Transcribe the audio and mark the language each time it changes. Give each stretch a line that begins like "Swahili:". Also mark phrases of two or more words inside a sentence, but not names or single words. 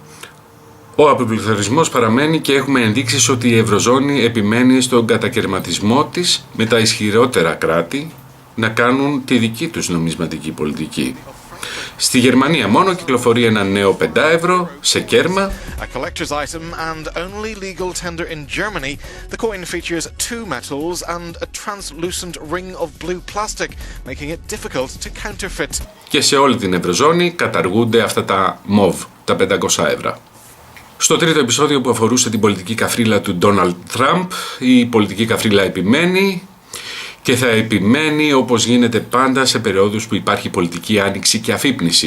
Greek: Ο αποπληθωρισμός παραμένει και έχουμε ενδείξεις ότι η Ευρωζώνη επιμένει στον κατακαιρματισμό της με τα ισχυρότερα κράτη να κάνουν τη δική τους νομισματική πολιτική. Στη Γερμανία μόνο κυκλοφορεί ένα νέο 5 ευρώ σε κέρμα.
English: A collector's item and only legal tender in Germany, the coin features two metals and a translucent ring of blue plastic, making it difficult to counterfeit.
Greek: Και σε όλη την Ευρωζώνη καταργούνται αυτά τα MOV, τα 500 ευρώ. Στο τρίτο επεισόδιο που αφορούσε την πολιτική καφρίλα του Ντόναλντ Τραμπ, η πολιτική καφρίλα επιμένει και θα επιμένει όπως γίνεται πάντα σε περιόδους που υπάρχει πολιτική άνοιξη και αφύπνιση.